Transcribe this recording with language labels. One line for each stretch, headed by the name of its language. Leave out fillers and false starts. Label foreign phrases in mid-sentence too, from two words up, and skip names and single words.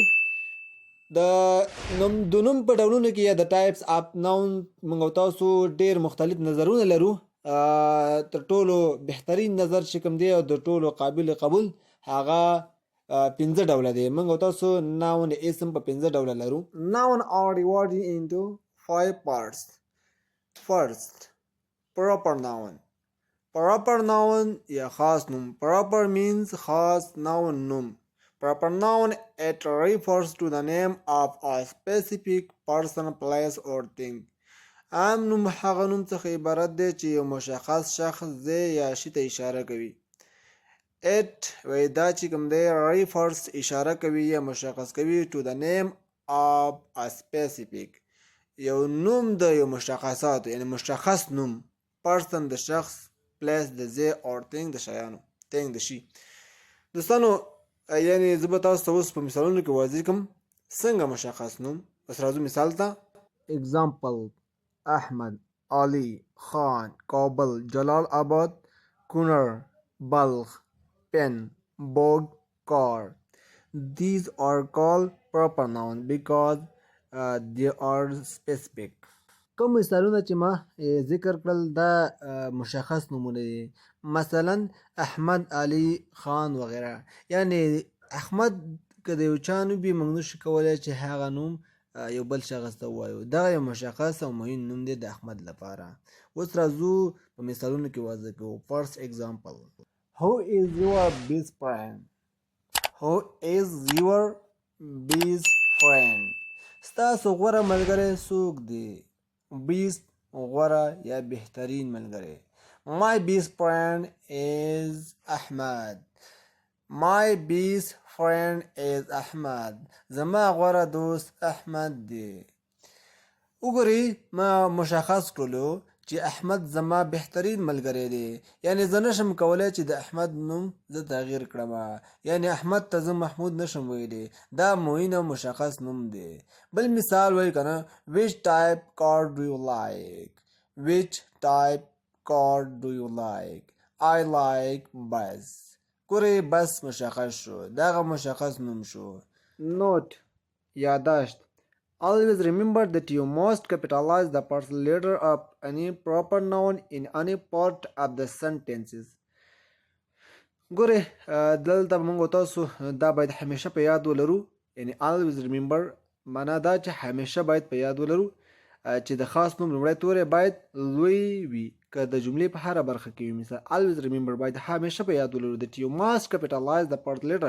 Pashto: د نوم په ډولونو کې یا د
English: types of noun
Pashto: موږ تاسو ډیر مختلف نظرونه لرو. تر ټولو بهترین نظر چې کوم دی او د ټولو قابل قبول هغه 15 ډوله دی. موږ تاسو ناون اسم په 15 ډوله لرو.
English: Noun are divided into 5 parts. First, proper noun. Proper noun
Pashto: یا خاص نوم.
English: Proper means خاص noun نوم. Proper noun it refers to the name of a specific person, place or thing.
Pashto: عام نوم هغه نوم څخه عبارت دی چې یو مشخص شخص ځای یا شي ته اشاره کوي. It دا چې کوم دی refers اشاره کوي یا مشخص کوي
English: to the name of a specific
Pashto: یو نوم د یو مشخصاتو یعنی مشخص نوم person د شخص place د ځای
English: or thing
Pashto: د شیانو thing د شي. دوستانو یعنی زه به تاسو ته اوس په مثالونو کې واضح کوم څنګه مشخص نوم. بس راځو مثال ته. Example احمد علي خان کابل جلال آباد کونړ بلخ
English: pen bog car. These are called proper noun because they are specific.
Pashto: کوم مثالونه چې ما ذکر کړل دا مشخص نومونه دي. مثلا احمد علي خان وغیره. یعنی احمد که د یو چا نوم وي موږ نشو کولی چې هغه نوم یو بل شخص ته ووایو. دغه یو مشخص او مهم نوم دی د احمد لپاره. اوس راځو په مثالونو کې واضح کوو.
English: First example, who is your best friend? Who is your best friend?
Pashto: ستاسو غوره ملګری څوک دی؟ best غوره یا بهترین ملګری.
English: My best friend is Ahmad. My best friend is Ahmad.
Pashto: زما غوره دوست احمد دی. وګورئ ما مشخص کړلو چې احمد زما بهترین ملګری دی. یعنی زه نشم کولی چې د احمد نوم زه تغییر کړم. یعنی احمد ته زه محمود نشم ویلی. دا معین او مشخص نوم دی. بل مثال وایي که نه.
English: Which type car do you like? Which type car do you like? I like bus.
Pashto: ګورئ بس مشخص شو. دغه مشخص نوم شو. Note یاداشت.
English: Always remember that you must capitalize the first letter of any proper noun in any part of the sentences.
Pashto: ګورئ دلته موږ تاسو دا باید همیشه په یاد ولرو. یعنی
English: always remember
Pashto: معنا دا چې همیشه باید په یاد ولرو چې د خاص نوم لومړی توری باید لوی وي که د جملې په هره برخه کې وي.
English: مثال always remember
Pashto: باید همیشه په یاد ولرو
English: that you must capitalize the first letter.